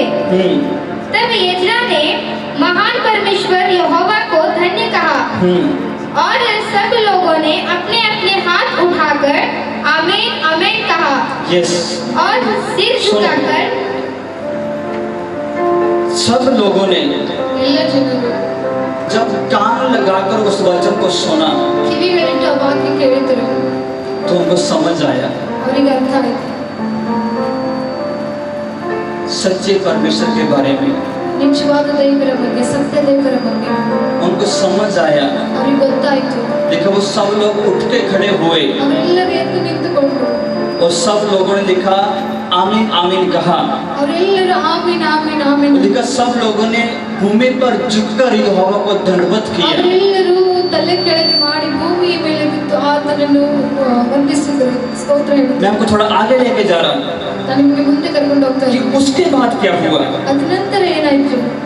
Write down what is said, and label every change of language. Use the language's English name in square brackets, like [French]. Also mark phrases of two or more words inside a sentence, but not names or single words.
[Hindi] तब यज्रा ने महान परमेश्वर यहोवा को धन्य कहा, और सब लोगों ने अपने अपने हाथ उठाकर आमीन आमीन कहा यस। और सिर झुकाकर सब लोगों ने [Kannada] ಎಲ್ಲ ಜನರು [Hindi] जब कान लगाकर उस वचन को सुना [Kannada] ಕಿವಿಗಳಿಟ್ಟು ಆ ವಾಕ್ಯ ಕೇಳಿದರು, [Hindi] तो उनको समझ आया [Kannada] ಅವರಿಗೆ ಅರ್ಥ ಆಯ್ತು [Hindi] सच्चे परमेश्वर के बारे में। [Kannada] ನಿಜವಾದ ದೇವರ ಬಗ್ಗೆ, ಸತ್ಯ ದೇವರ ಬಗ್ಗೆ [Hindi] उनको समझ आया। [Kannada] ಅವ್ರಿಗೆ ಗೊತ್ತಾಯ್ತು। [Hindi] देखो वो सब लोग उठ के खड़े हुए [Kannada] ಅವರೆಲ್ಲರೂ ಎದ್ದು ನಿಂತುಕೊಂಡ್ರು, [Hindi] और सब लोगों ने लिखा आमीन आमीन कहा। [Kannada] ಅವರೆಲ್ಲರೂ ಆಮೀನ್ ಆಮೀನ್ ಆಮೀನ್, [Hindi] लिखा सब लोगों ने भूमि पर झुककर यहोवा को दंडवत किया। [Kannada] ಅವರೆಲ್ಲರೂ ತಲೆ ಕೆಳಗೆ ಮಾಡಿ ಭೂಮಿಯ ಮೇಲೆ ಬಿದ್ದು ಆತನನ್ನು ವಂದಿಸಿದರು, ಸ್ತೋತ್ರ ಹೇಳಿದರು। [Hindi] मैं आपको थोड़ा आगे लेके जा रहा हूँ [Kannada] ನಾನು ನಿಮಗೆ ಮುಂದೆ ಕರ್ಕೊಂಡು ಹೋಗ್ತಾ [Hindi] कि [Kannada] ಇದ್ದೀನಿ। [Hindi] उसके बाद क्या हुआ। [Kannada] ಅದ ನಂತರ ಏನಾಯ್ತು,